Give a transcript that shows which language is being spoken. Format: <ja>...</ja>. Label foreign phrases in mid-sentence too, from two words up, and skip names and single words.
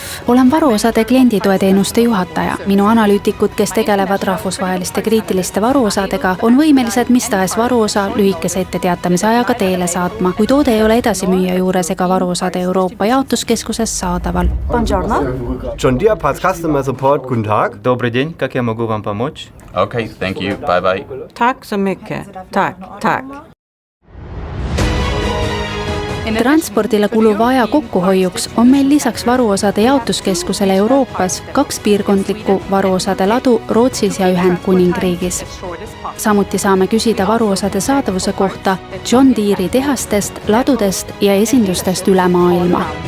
<et>Olen varuosade klienditoeteenuste juhataja. Minu analüütikud, kes tegelevad rahvusvaheliste kriitiliste varuosadega, on võimelised mis tahes varuosa lühikese etteteatamise ajaga teele saatma, kui toode ei ole edasimüüja juures ega varuosade Euroopa jaotuskeskuses saadaval.</et> <it>Buongiorno.</it> <en>John Deere Parts Customer Support,</en> <de>guten Tag.</de> <ru>Добрый день, как я могу вам помочь?</ru> <en>Okay, thank you. Bye-bye.</en> <sv>Tack så mycket. Tack.</sv> <et>Transpordile kuluva aja kokkuhoiuks on meil lisaks varuosade jaotuskeskusele Euroopas 2 piirkondlikku varuosade ladu Rootsis ja Ühendkuningriigis. Samuti saame küsida varuosade saadavuse kohta John Deere'i tehastest, ladudest ja esindustest üle maailma.</et>